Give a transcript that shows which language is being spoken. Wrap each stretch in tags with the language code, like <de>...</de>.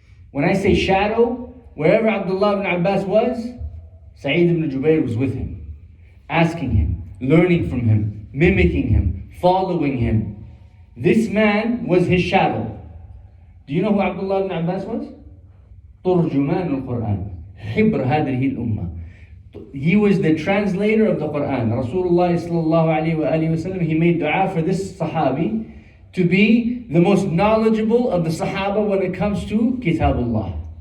<en>When I say shadow, wherever Abdullah ibn Abbas was, Sa3eed ibn Jubayr was with him, asking him, learning from him, mimicking him, following him. This man was his shadow. Do you know who Abdullah ibn Abbas was?</en> <ar>ترجمان القرآن حبر هذه الأمة.</ar> <en>He was the translator of the Quran. Rasulullah sallallahu alayhi wa sallam, he made dua for this Sahabi to be the most knowledgeable of the Sahaba when it comes to Kitabullah.</en>